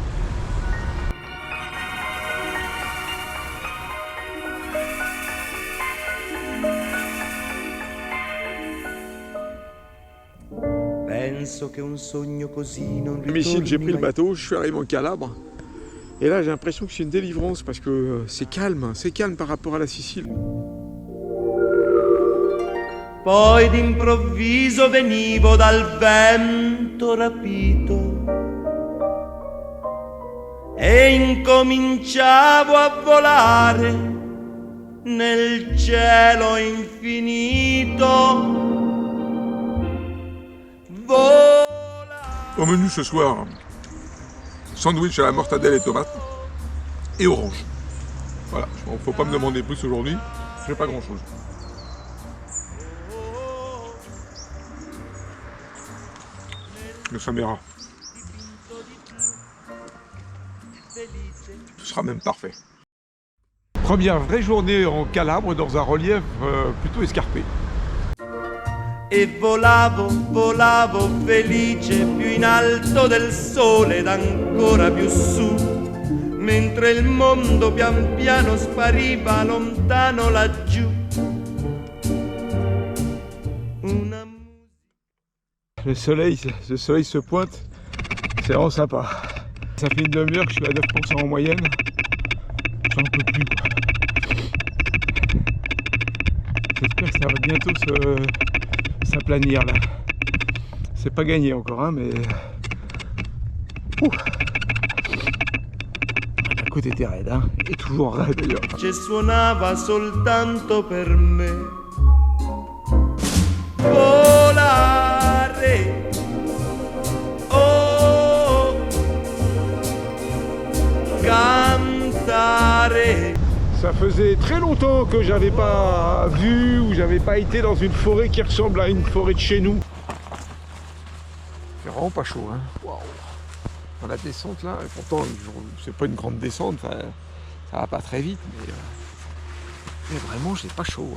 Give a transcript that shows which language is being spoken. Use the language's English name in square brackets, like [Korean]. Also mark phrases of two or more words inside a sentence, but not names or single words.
[French] Messine, j'ai pris le bateau, je suis arrivé en Calabre. Et là, j'ai l'impression que c'est une délivrance parce que c'est calme par rapport à la Sicile. [Italian] Poi d'improvviso venivo dal vento rapito e incominciavo a volare nel cielo infinito. [French] Au menu ce soir, sandwich à la mortadelle et tomates et orange. Voilà, il ne faut pas me demander plus aujourd'hui, j'ai pas grand chose. Mais ça m'ira. Ce sera même parfait. Première vraie journée en Calabre dans un relief plutôt escarpé. [Italian] E volavo, volavo felice più in alto del sole ed ancora più su, mentre il mondo pian piano spariva lontano laggiù. [French] Le soleil se pointe, c'est vraiment sympa. Ça fait une demi-heure que je suis à 9% en moyenne. J'en peux plus quoi. J'espère que ça va bientôt s'aplanir là. C'est pas gagné encore hein, mais... La côte était raide hein, et toujours raide d'ailleurs. [Italian] Che suonava soltanto per me. Volare. Oh. Cantare. [French] Ça faisait très longtemps que j'avais pas vu ou j'avais pas été dans une forêt qui ressemble à une forêt de chez nous. C'est vraiment pas chaud hein. Waouh. Dans la descente là, et pourtant c'est pas une grande descente, ça va pas très vite, mais vraiment j'ai pas chaud.